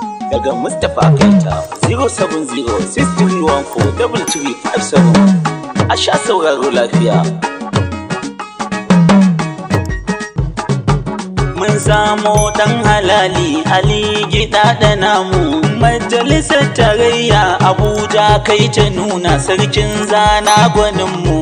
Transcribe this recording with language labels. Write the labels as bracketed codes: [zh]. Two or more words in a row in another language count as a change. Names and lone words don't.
[ha] Daga Mustapha Kaita, zero seven zero six three one four double three five seven. A sha sauraro lafiya. Mun samo ɗan halali, Ali Gida da namu. Majalisar Tarayya Abuja kai ta nuna, sarkin zana gwaninmu.